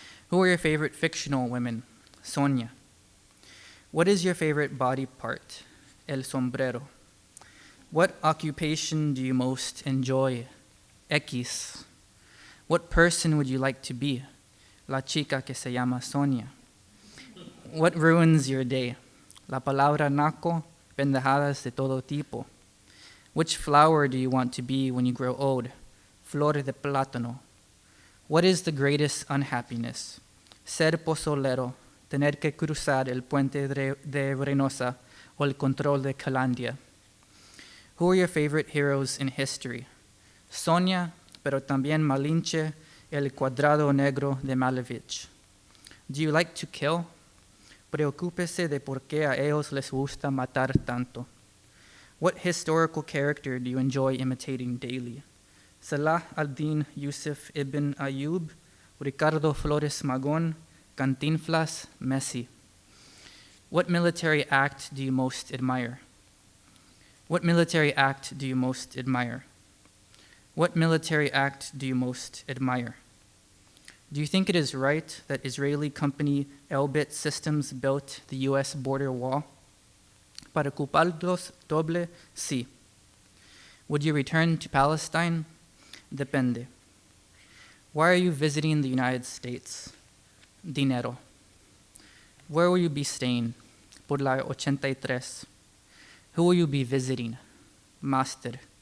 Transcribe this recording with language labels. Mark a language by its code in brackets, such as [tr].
[en] Who are your favorite fictional women? Sonia. What is your favorite body part? [es] El sombrero. [en] What occupation do you most enjoy? X. What person would you like to be? [es] La chica que se llama Sonia. [en] What ruins your day? [es] La palabra naco, pendejadas de todo tipo. [en] Which flower do you want to be when you grow old? [es] Flor de plátano. [en] What is the greatest unhappiness? [es] Ser pozolero, tener que cruzar el puente de Reynosa o el control de Calandia. [en] Who are your favorite heroes in history? [es] Sonia, pero también Malinche, el cuadrado negro de Malevich. [en] Do you like to kill? [es] Preocúpese de por qué a ellos les gusta matar tanto. [en] What historical character do you enjoy imitating daily? [es] Salah al-Din Yusuf ibn Ayub, Ricardo Flores Magón, Cantinflas, Messi. [en] What military act do you most admire? What military act do you most admire? What military act do you most admire? Do you think it is right that Israeli company Elbit Systems built the U.S. border wall? [es] Para culparlos doble, sí. [en] Would you return to Palestine? Depende. Why are you visiting the United States? Dinero. Where will you be staying? [es] Por la 83. [en] Who will you be visiting? Master.